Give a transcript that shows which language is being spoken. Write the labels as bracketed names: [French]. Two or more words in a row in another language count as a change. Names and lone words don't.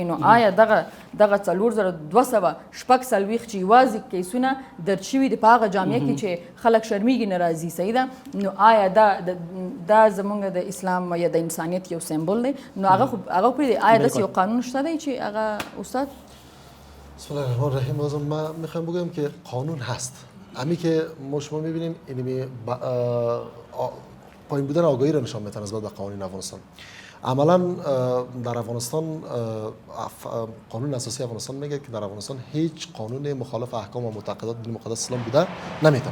[Pashto] نو آیا دغه 4240 چې یوازې کیسونه درج شوي دي په هغه جامعه کې چې خلک شرمیږي نه راځي، صحیح ده، نو آیا دا زموږ د اسلام یا د انسانیت یو سمبول دی؟ نو هغه پرېږدي، آیا داسې یو قانون شته دی چې هغه استاد؟ [Arabic] بسم الله الرحمن الرحیم. [Persian] بازم من میخوایم بگم که قانون هست، امی که ما شما میبینیم اینمی پایین بودن آگاهی را نشان میتونه نسبت به قوانین افغانستان. عملا در افغانستان قانون اساسی افغانستان میگه که در افغانستان هیچ قانون مخالف احکام و معتقدات دین مقدس اسلام بوده نمیتونه.